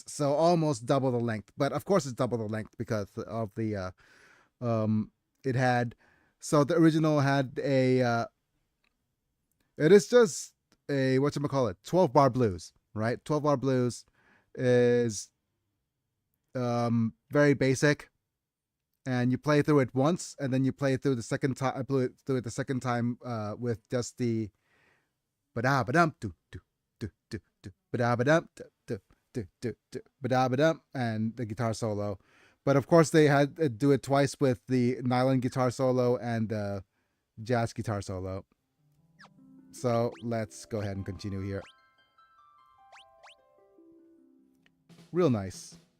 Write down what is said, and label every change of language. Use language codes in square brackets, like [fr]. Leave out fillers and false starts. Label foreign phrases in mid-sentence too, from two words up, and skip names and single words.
[en] So almost double the length. But of course it's double the length because of the it had, so the original had a it is just a, whatchamacallit, 12-bar blues, right? 12-bar blues is very basic. And you play through it once, and then you play through the second time. I play through it the second time with just the ba-da ba-dum do do do do do ba-da ba-dum do do do do do ba-da ba-dum, and the guitar solo. But of course they had to do it twice with the nylon guitar solo and the jazz guitar solo. So let's go ahead and continue here. Real nice.